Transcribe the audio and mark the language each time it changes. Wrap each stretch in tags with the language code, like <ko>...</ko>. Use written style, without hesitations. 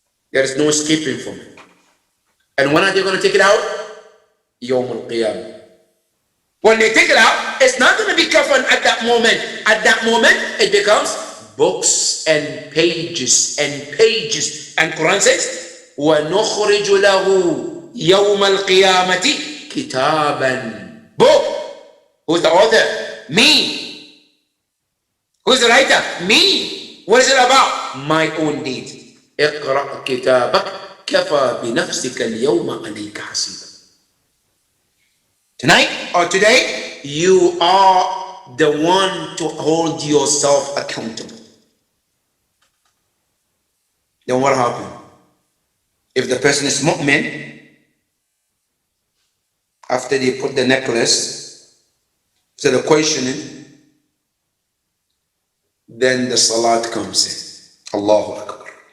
<en>There is no escaping from it. And when are they going to take it out? Yawm al-Qiyamah. When they take it out, it's not going to be kafan at that moment. At that moment, it becomes books and pages and pages. And Quran says,</en> <ar>وَنُخْرِجُ لَهُ يَوْمَ الْقِيَامَةِ كِتَابًا.</ar> <en>Book. Who's the author? Me. Who's the writer? Me. What is it about? My own deed.</en> <ar>اقرأ كتابك كفى بنفسك اليوم عليك حسيبا.</ar> <en>Tonight or today, you are the one to hold yourself accountable. Then what happened? If the person is mu'min, after they put the necklace, so the questioning, then the salat comes in. Allahu Akbar.</en>